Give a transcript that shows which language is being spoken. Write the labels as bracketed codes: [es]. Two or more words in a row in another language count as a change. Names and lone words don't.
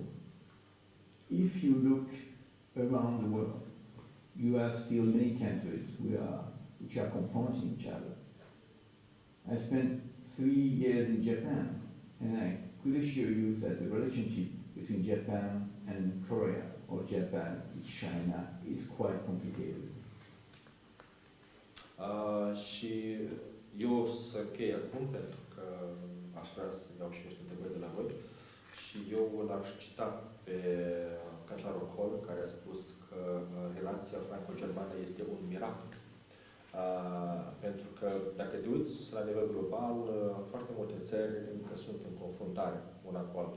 [en] If you look around the world, you have still many countries which are confronting each other. I spent 3 years in Japan, and I could assure you that the relationship between Japan and Korea, or Japan with China, is quite complicated. [ro] Și eu să să închei acum, pentru că aș vrea să iau și niște întrebări de la voi. Și eu l-aș cita pe cancelarul Kohl, care a spus că relația franco-germană este un miracol. Pentru că, dacă te uiți la nivel global, foarte multe țări încă sunt în confruntare una cu alta.